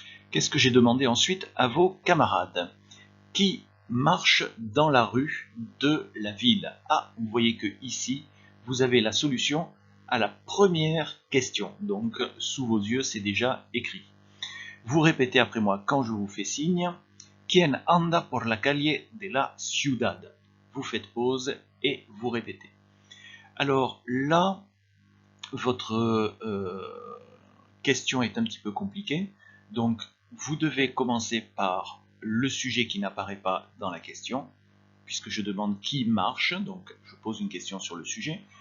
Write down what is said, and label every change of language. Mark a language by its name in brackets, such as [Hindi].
[French] Qu'est-ce que j'ai demandé ensuite à vos camarades? Qui marche dans la rue de la ville? Ah, vous voyez que ici, vous avez la solution à la première question. Donc, sous vos yeux, c'est déjà écrit. Vous répétez après moi quand je vous fais signe. [Spanish] Quien anda por la calle de la ciudad? [French] Vous faites pause et vous répétez. Alors là, votre question est un petit peu compliquée. Donc, vous devez commencer par le sujet qui n'apparaît pas dans la question, puisque je demande qui marche, donc je pose une question sur le sujet.